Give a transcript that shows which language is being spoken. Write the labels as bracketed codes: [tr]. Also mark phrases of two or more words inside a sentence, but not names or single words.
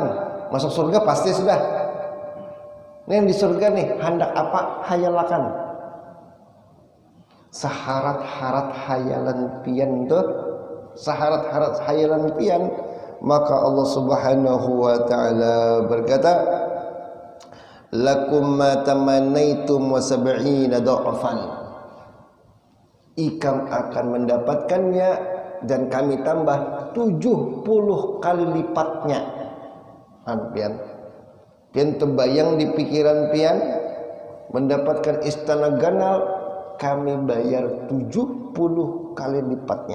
[bjn] Masuk surga pasti sudah. Nih di surga nih, hendak apa? Hayalakan. Saharat-harat hayalan pian tuh, saharat-harat hayalan pian, maka Allah [ar] سبحانه وتعالى [bjn] berkata, [ar] لكم ما تمنيتم وسبعين ضعفا. [bjn] Ikam akan mendapatkannya dan kami tambah 70 kali lipatnya. Pian terbayang di pikiran pian mendapatkan istana ganal, kami bayar 70 kali lipatnya.